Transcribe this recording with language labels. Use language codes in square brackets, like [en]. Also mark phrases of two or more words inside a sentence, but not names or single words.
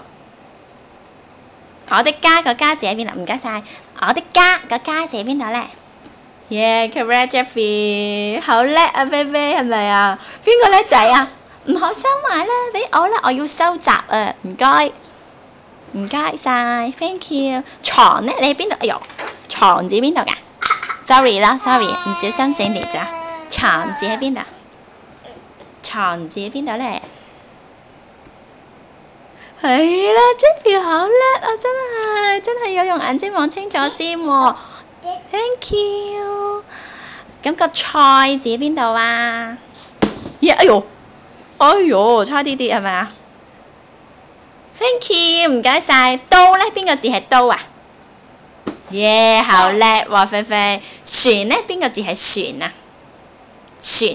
[yue] 我的家個家字喺邊度？唔該晒。我的家個家字喺邊度咧？耶 correct Jeffrey， 好叻啊，菲菲係咪啊？邊個叻仔啊？唔好收埋啦，俾我啦，我要收集啊！唔該，唔該晒 ， [en] thank you。 [yue] 床咧，你喺邊度？哎呦，床字邊度㗎 ？Sorry 啦，sorry， 唔小心整跌咋。床字喺邊度？床字喺邊度咧？係啦 ，Jeffrey 好叻啊！真係要用眼睛望清楚先喎。 [en] Thank you。 [yue] 咁個菜字喺邊度啊？耶！哎呦，差啲啲係咪啊 ？ [en] Thank you， [yue] 唔該晒。刀咧，邊個字係刀啊？耶，好叻喎，菲菲。船咧，邊個字係船啊？船。